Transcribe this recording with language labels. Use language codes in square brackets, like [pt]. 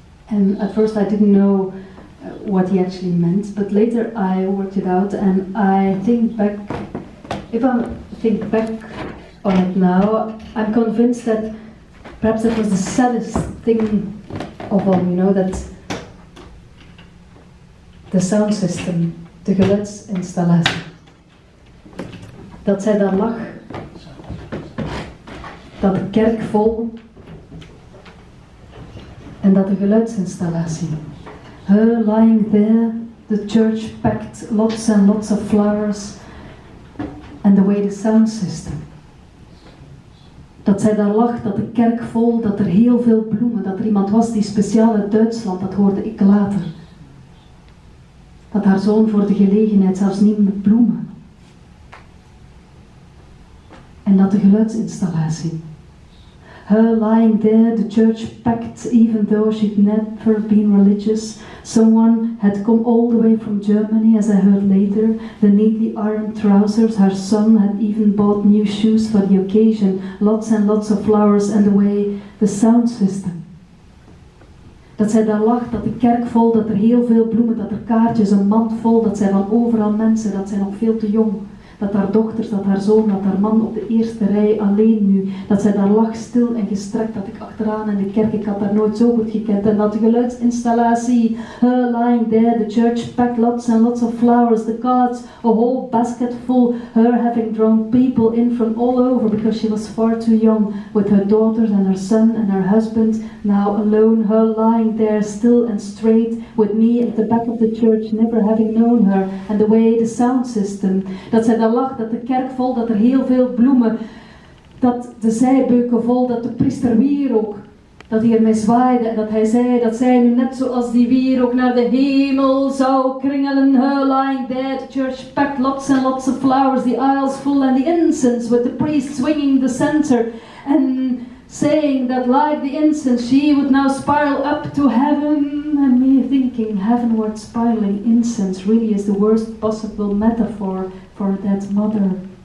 [en] And at first I didn't know what he actually meant, but later I worked it out, and if I think back on it now, I'm convinced that perhaps that was the saddest thing of all, that the sound system, [nl] de geluidsinstallatie, dat zij daar lag, dat de kerk vol en dat de geluidsinstallatie, [en] her lying there, the church packed, lots and lots of flowers, and the way the sound system. [nl] Dat zij daar lag, dat de kerk vol, dat er heel veel bloemen, dat er iemand was die speciaal uit Duitsland, dat hoorde ik later. Dat haar zoon voor de gelegenheid zelfs niet met bloemen. En dat de geluidsinstallatie. [en] Her lying there, the church packed, even though she'd never been religious. Someone had come all the way from Germany, as I heard later. The neatly ironed trousers. Her son had even bought new shoes for the occasion. Lots and lots of flowers, and the way the sound system. [nl] Dat zij daar lag, dat de kerk vol, dat er heel veel bloemen, dat er kaartjes, een mand vol, dat zij van overal mensen, dat zij nog veel te jong. Dat haar dochters, dat haar zoon, dat haar man op de eerste rij alleen nu. Dat zij daar lag stil en gestrekt, dat ik achteraan in de kerk, ik had haar nooit zo goed gekend. En dat de geluidsinstallatie, [en] her lying there, the church packed, lots and lots of flowers, the cards, a whole basket full, her having drawn people in from all over because she was far too young, with her daughters and her son and her husband, now alone, her lying there still and straight, with me at the back of the church, never having known her, and the way the sound system, [nl] dat zij daar dat lag, dat de kerk vol, dat er heel veel bloemen, dat de zijbeuken vol, dat de priester wierook, dat hij ermee zwaaide en dat hij zei dat zij nu net zoals die wierook naar de hemel zou kringelen. [en] Her lying there, the church packed, lots and lots of flowers, the aisles full and the incense with the priest swinging the censer and saying that like the incense she would now spiral up to heaven. And me thinking heavenward spiraling incense really is the worst possible metaphor for that mother.